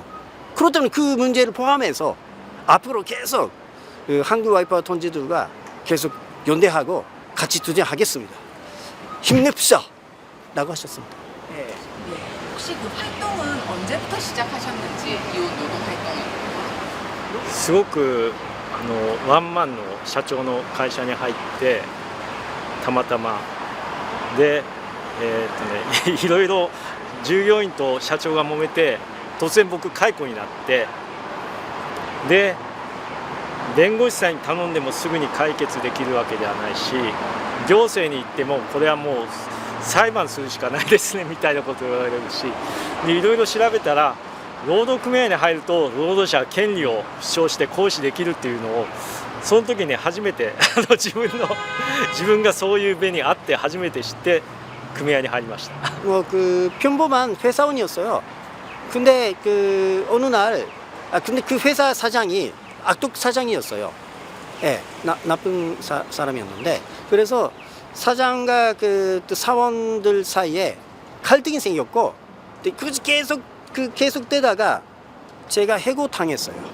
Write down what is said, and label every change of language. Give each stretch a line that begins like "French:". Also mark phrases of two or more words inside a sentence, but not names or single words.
Korean: 그렇다면 그 문제를 포함해서 앞으로 계속 한국 와이퍼 동지들과 계속 연대하고 같이 투쟁하겠습니다. 힘냅시다. 라고 하셨습니다. 네. 혹시 그 활동은 언제부터 시작하셨는지, 이 노동 활동은?
Japanese: すごくワンマンの社長の会社に入ってたまたまで、いろいろ従業員と社長が揉めて突然僕解雇になって、で弁護士さんに頼んでもすぐに解決できるわけではないし、行政に行ってもこれはもう裁判するしかないですねみたいなことを言われるし、でいろいろ調べたら労働組合に入ると労働者は権利を主張して行使できるっていうのをその時に初めて自分がそういう目にあって初めて知って組合に入りました。
Korean: 평범한 회사원이었어요. 근데 어느 날 근데 그 회사 사장이 악독 사장이었어요. 예, 나쁜 사람이었는데, 그래서 사장과 또 사원들 사이에 갈등이 생겼고, 그것이 계속되다가 제가 해고당했어요.